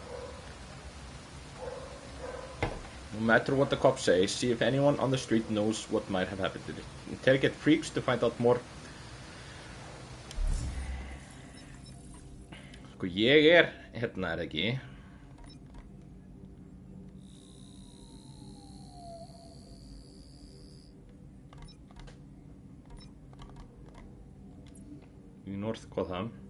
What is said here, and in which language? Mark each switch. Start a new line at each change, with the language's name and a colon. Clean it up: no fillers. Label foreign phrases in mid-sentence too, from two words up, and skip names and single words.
English: No matter what the cops say, see if anyone on the street knows what might have happened to it. Interrogate freaks to find out more.
Icelandic: Sko, ég er hérna er ekki. Í North Gotham.